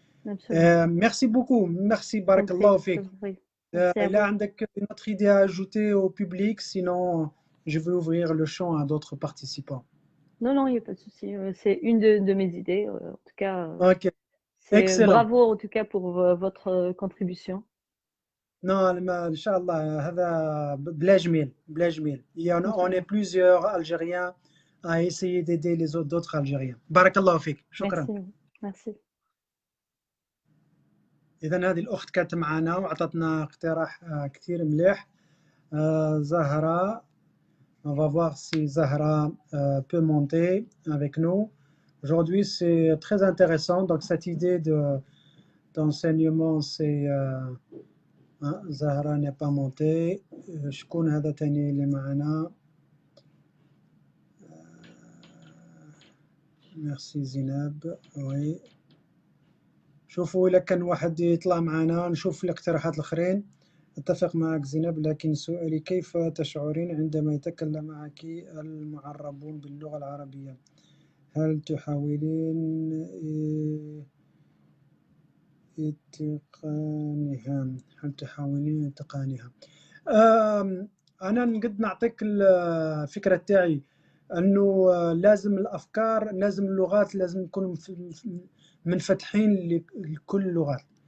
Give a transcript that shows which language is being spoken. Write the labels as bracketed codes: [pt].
[fr] Merci beaucoup. Merci, [ar] barakallahu fik. [fr] Là, عندك notre idée à ajouter au public, sinon je vais ouvrir le champ à d'autres participants. Non, il n'y a pas de souci. C'est une de mes idées. En tout cas, Ok, excellent. Bravo en tout cas pour votre contribution. [ar] Non, Inch'Allah, هذا بلا جميل. [fr] On est plusieurs Algériens à essayer d'aider les autres Algériens. [ar] Barakallahu fik. شكرا. [fr] Merci. [ar] إذا هذه الأخت كانت معنا وعطتنا اقتراح كثير مليح. [fr] Zahra, on va voir si Zahra peut monter avec nous. Aujourd'hui, c'est très intéressant. Donc, cette idée d'enseignement, c'est... Zahra n'est pas montée. [ar] شكون هذا تاني اللي معنا؟ ميرسي زينب. وي شوفوا إلا كان واحد يطلع معنا نشوف الاقتراحات الآخرين. أتفق معك زينب، لكن سؤالي كيف تشعرين عندما يتكلم معك المعربون باللغة العربية؟ هل تحاولين اتقانها؟ أنا نقد نعطيك الفكرة تاعي أنه لازم الأفكار، لازم اللغات، لازم نكون منفتحين لكل اللغات.